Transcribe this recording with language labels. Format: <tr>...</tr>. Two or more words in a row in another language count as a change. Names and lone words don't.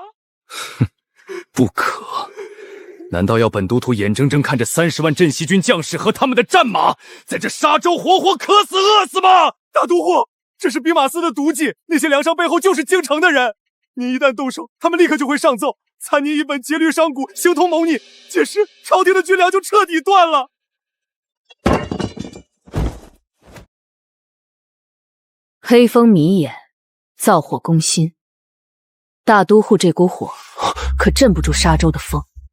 <zh>哼，不可。难道要本都督眼睁睁看着30万镇西军将士和他们的战馬在这沙洲活活渴死饿死吗？大都护，這是兵馬司的毒計，那些糧商背後就是京城的人。你一旦動手，他們立刻就會上奏，參您一本劫掠商賈，形同謀逆，屆時朝廷的軍糧就徹底斷了。黑風迷眼，造火攻心，大都護這股火可鎮不住沙洲的風。</zh>